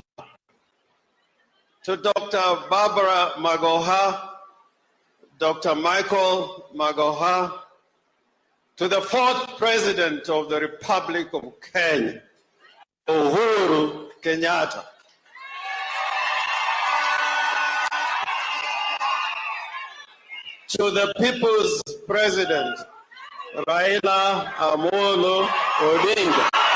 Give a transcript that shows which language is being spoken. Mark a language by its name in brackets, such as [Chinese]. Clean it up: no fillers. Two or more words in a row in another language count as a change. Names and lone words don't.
[English] To Dr. Barbara Magoha, Dr. Michael Magoha, to the 4th President of the Republic of Kenya, Uhuru Kenyatta. To the People's President, Raila Amolo Odinga.